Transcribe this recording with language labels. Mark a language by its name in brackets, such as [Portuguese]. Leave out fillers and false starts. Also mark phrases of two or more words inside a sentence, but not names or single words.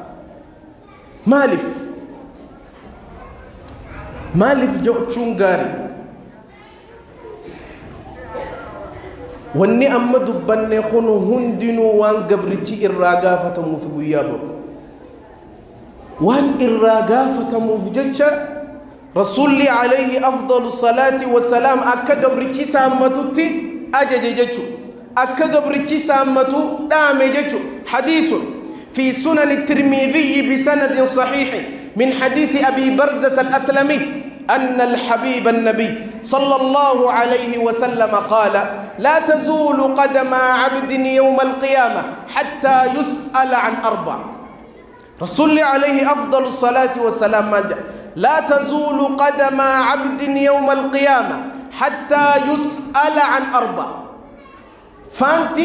[Oromo] maaliif jechuun gaarii wanni amma dubbanne kunu hundinuu waan gabrichi irraa gaafatamuuf guyyaa boru waan irraa gaafatamuuf jecha rasuulli [Arabic] عليه أفضل الصلاة والسلام [Oromo] akka gabrichi saammatutti ajaje jechu akka gabrichi saammatu dhaame jechu hadiisun [Arabic] في سنن الترمذي بسند صحيح من حديث أبي برزة الأسلمي أن الحبيب النبي صلى الله عليه وسلم قال لا تزول قدم عبد يوم القيامة حتى يسأل عن أربع رسول عليه أفضل الصلاة والسلام لا تزول قدم عبد يوم القيامة حتى يسأل عن أربع فانتي